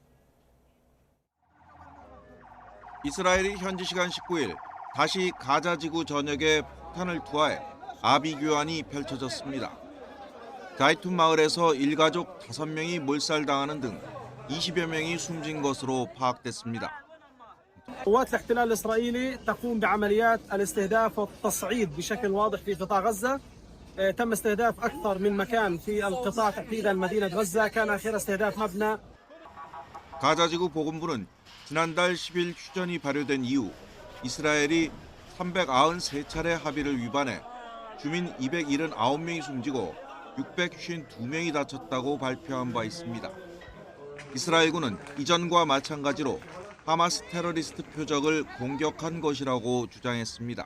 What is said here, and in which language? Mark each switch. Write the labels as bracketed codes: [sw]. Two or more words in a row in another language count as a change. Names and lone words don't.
[ko] 이스라엘이 현지 시간 19일 다시 가자지구 전역에 폭탄을 투하해 아비규환이 펼쳐졌습니다. 자이툰 마을에서 일가족 5명이 몰살당하는 등 20여 명이 숨진 것으로 파악됐습니다. [ar] قوات الاحتلال الإسرائيلي تقوم بعمليات الاستهداف والتصعيد بشكل واضح في قطاع غزة. تم استهداف أكثر من مكان في القطاع تحديدا مدينة غزة. كان آخر استهداف مبنى. [ko] 가자지구 보건부는 지난달 10일 휴전이 발효된 이후 이스라엘이 393차례 합의를 위반해 주민 279명이 숨지고 652명이 다쳤다고 발표한 바 있습니다. 이스라엘군은 이전과 마찬가지로 하마스 테러리스트 표적을 공격한 것이라고 주장했습니다.